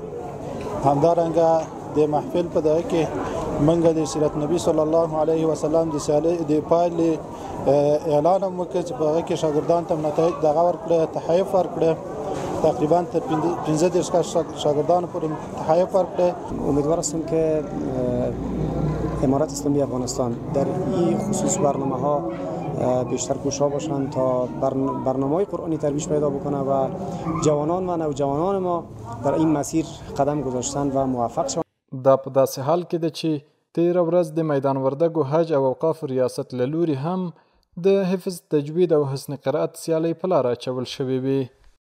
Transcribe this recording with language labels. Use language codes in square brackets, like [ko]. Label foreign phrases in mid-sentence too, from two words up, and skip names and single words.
[ps] همدارنګه د محفل په دغه کې موږ د سیرت نبی [ar] صلی الله علیه وسلم [ps] د سیالۍ د پایلې اعلان هم وکړ چې په هغه کې شاګردانو ته نتایج دغه ورکړه، تحایف ورکړه. تقریبا تر 15 شاگردان پورې تحایف ورکړه. [fa] امیدوار هستم که امارت اسلامی افغانستان در این خصوص برنامه ها بیشتر کوشا باشند تا برنامه های قرآنی ترویج پیدا بکنه و جوانان و نوجوانان ما در این مسیر قدم گذاشتن و موفق شوند. [ps] دا په داسې حال کې ده چې تیره ورځ د میدان وردګو حج او اوقاف ریاست له لوري هم د حفظ تجوید او حسن قرأت سیالۍ په لاره اچول شوې وې.